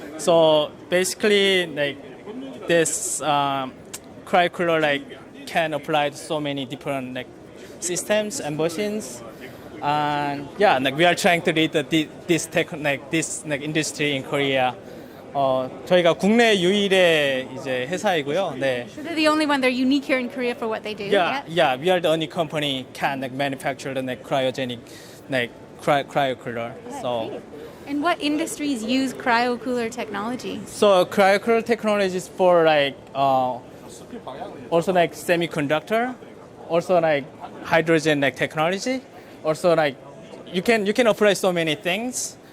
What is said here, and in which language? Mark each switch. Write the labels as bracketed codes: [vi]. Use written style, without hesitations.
[en] So basically, this cryo cooler can apply to so many different systems and machines. And yeah, we are trying to lead this industry in Korea. [ko] 저희가 국내 유일의 이제 회사이고요. 네. [en] So they're the only one. They're unique here in Korea for what they do. Yeah, we are the only company can manufacture the cryogenic cryo cooler. So. And what industries use cryo cooler technology? So cryo cooler technology is for also semiconductor, also hydrogen technology, also you can apply so many things.